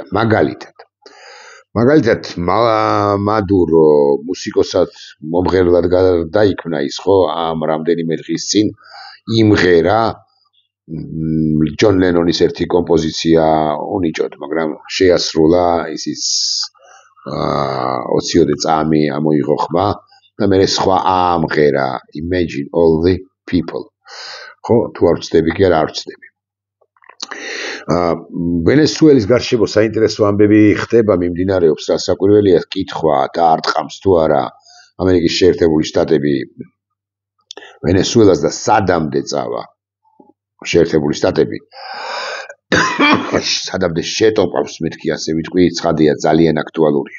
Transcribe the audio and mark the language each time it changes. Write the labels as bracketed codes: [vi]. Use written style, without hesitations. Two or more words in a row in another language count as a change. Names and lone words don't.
[ka] მაგალითად, მადურო მუსიკოსად მომღერლად დაიქმნა ის ხო ამ რამდენიმე დღის წინ იმღერა ჯონ ლენონის ერთი კომპოზიცია უნიჭოდ, მაგრამ შეასრულა ისიც 20-ოდე წამი ამოიღო ხმა და მე სხვა ამღერა [en] Imagine all the people. [ka] ხო, თუ არ ვწდები კი არ ვწდები. ვენესუელის გარშემო საინტერესო ამბები ხდება, მიმდინარეობს, რასაკვირველია კითხვა და არტყამს თუ არა ამერიკის შეერთებული შტატები ვენესუელას და სადამდე წავა შეერთებული შტატები სადამდე შეტოპავს, მეთქი ასე ვიტყვი, ცხადია ძალიან აქტუალურია.